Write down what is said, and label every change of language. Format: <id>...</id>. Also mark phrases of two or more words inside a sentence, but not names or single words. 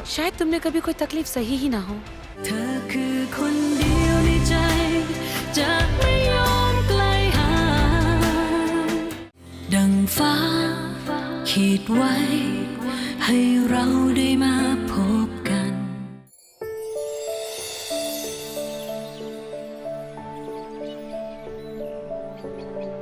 <hi>शायद तुमने कभी कोई तकलीफ सही ही ना हो।</hi> <th>เธอคือคนเดียวในใจจะไม่ยอมไกลห่างดังฟ้าขีดไว้ให้เราได้มาพบกัน</th> <hi>अंकल,</hi>